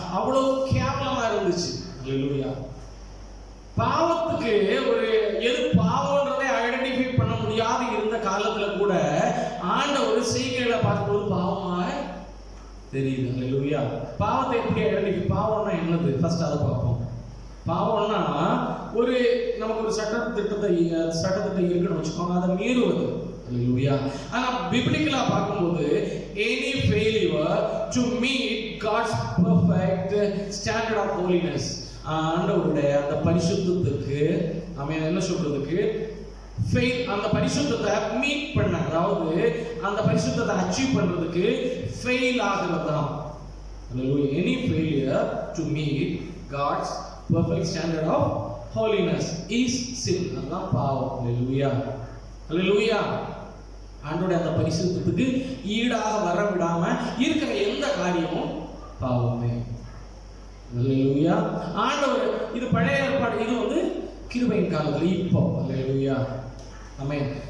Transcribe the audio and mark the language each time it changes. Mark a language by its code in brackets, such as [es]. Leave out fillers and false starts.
[ta] அவ்வளவு கேவலமா இருந்துச்சு. அல்லேலூயா. பாவத்துக்கு ஒரு எது பாவம்ன்றதை ஐடென்டிஃபை பண்ண முடியாது இருந்த காலத்துல கூட ஆண்டவர் செய்கைகளை பார்க்கும்போது பாவமாய் தெரியுது. அல்லேலூயா. பாவத்தை எப்படி ஐடென்டிஃபை? பாவம்னா என்னது? ஃபர்ஸ்ட் அதை பார்ப்போம். பாவம்னா ஒரு நமக்கு ஒரு சட்டத்திட்டத்தை இருக்குன்னு வச்சுக்கோங்க, அதை மீறுவது. அல்லேலூயா. ஆனா பிப்ளிக்கலா பார்க்கும்போது [en] any failure to meet God's perfect standard of holiness, [ta] ஆண்டவருடைய அந்த பரிசுத்தத்துக்கு என்ன சொல்றதுக்கு ஃபெயில் அந்த பரிசுத்தத்தை மீட் பண்ண, அதாவது அந்த பரிசுத்தத்தை அச்சீவ் பண்றதுக்கு ஃபெயில் ஆகிறது தான். [en] Any failure to meet God's perfect standard of holiness is sin. [ta] அதான் பாவம். Hallelujah. Hallelujah. ஆண்டவருடைய அந்த பரிசுத்தத்துக்கு ஈடாக வர விடாம இருக்கிற எந்த காரியமும் பாவமே. Hallelujah. ஆண்டவர் இது பழைய ஏற்பாடு, இது வந்து கிருபையின் காலத்துல இப்போ. Hallelujah. ஆமென்.